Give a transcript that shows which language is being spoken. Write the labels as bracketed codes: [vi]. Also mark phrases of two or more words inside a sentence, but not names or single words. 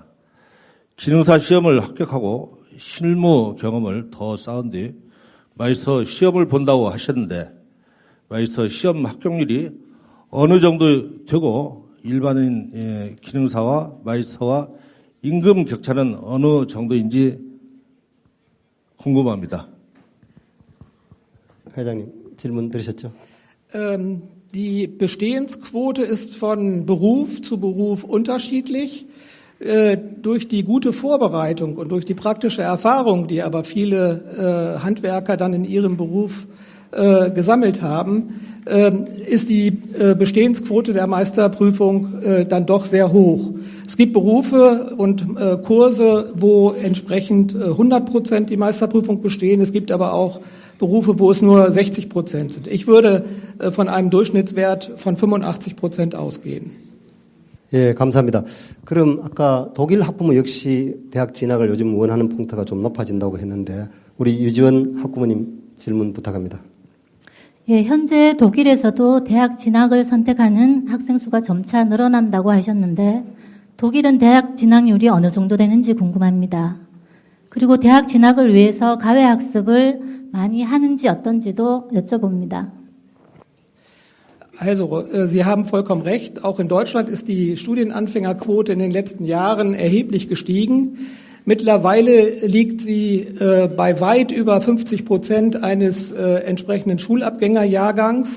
[ko] 기능사 시험을 합격하고 실무 경험을 더 쌓은 뒤 마이스터 시험을 본다고 하셨는데 마이스터 시험 합격률이 어느 정도 되고 일반인 기능사와 마이스터와 임금 격차는 어느 정도인지 궁금합니다. 회장님 질문 들으셨죠? [de] Die Bestehensquote ist von Beruf zu Beruf unterschiedlich. Durch die gute Vorbereitung und durch die praktische Erfahrung, die aber viele Handwerker dann in ihrem Beruf gesammelt haben, ist die Bestehensquote der Meisterprüfung dann doch sehr hoch. Es gibt Berufe und Kurse, wo entsprechend 100% die Meisterprüfung bestehen. Es gibt aber auch Berufe, wo es nur 60% sind. Ich würde von einem Durchschnittswert von 85% ausgehen. [ko] 예, 감사합니다. 그럼 아까 독일 학부모 역시 대학 진학을 요즘 원하는 풍토가 좀 높아진다고 했는데 우리 유지원 학부모님 질문 부탁합니다. 예, 현재 독일에서도 대학 진학을 선택하는 학생 수가 점차 늘어난다고 하셨는데 독일은 대학 진학률이 어느 정도 되는지 궁금합니다. 그리고 대학 진학을 위해서 가외 학습을 많이 하는지 어떤지도 여쭤봅니다. [de] Also, Sie haben vollkommen recht. Auch in Deutschland ist die Studienanfängerquote in den letzten Jahren erheblich gestiegen. Mittlerweile liegt sie bei weit über 50% eines entsprechenden Schulabgängerjahrgangs.